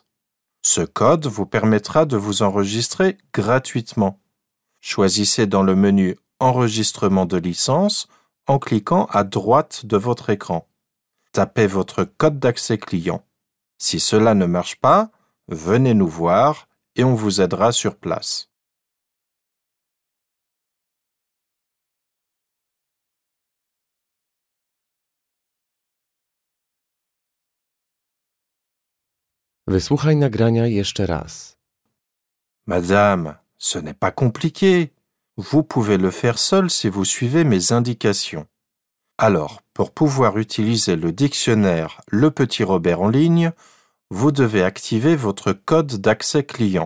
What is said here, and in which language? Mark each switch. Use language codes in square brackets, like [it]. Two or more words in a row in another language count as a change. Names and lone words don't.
[fr] Ce code vous permettra de vous enregistrer gratuitement. Choisissez dans le menu Enregistrement de licence en cliquant à droite de votre écran. Tapez votre code d'accès client. Si cela ne marche pas, venez nous voir et on vous aidera sur place. [pl] Wysłuchaj nagrania jeszcze raz. [fr] Madame, ce n'est pas compliqué. Vous pouvez le faire seul si vous suivez mes indications. Alors, pour pouvoir utiliser le dictionnaire Le Petit Robert en ligne, vous devez activer votre code d'accès client.